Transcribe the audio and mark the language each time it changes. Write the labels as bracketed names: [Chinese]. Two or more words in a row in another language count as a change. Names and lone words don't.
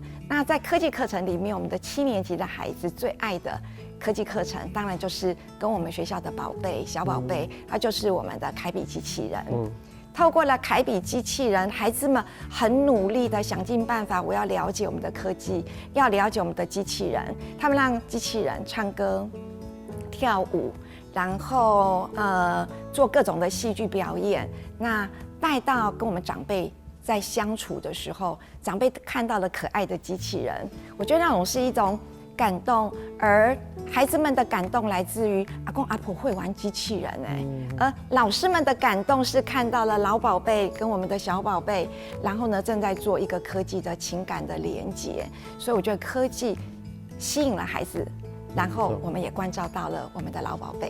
[Chinese] 那在科技課程裡面，我們的7年級的孩子最愛的科技課程，當然就是跟我們學校的寶貝小寶貝，它就是我們的凱比機器人。透過了凱比機器人，孩子們很努力的想盡辦法，我要了解我們的科技，要了解我們的機器人。他們讓機器人唱歌、跳舞，然後做各種的戲劇表演。那帶到跟我們長輩在相處的時候，長輩看到了可愛的機器人，我覺得那種是一種感動，而孩子們的感動來自於阿公阿婆會玩機器人而老師們的感動是看到了老寶貝跟我們的小寶貝，然後呢正在做一個科技的情感的連結，所以我覺得科技吸引了孩子，然後我們也關照到了我們的老寶貝。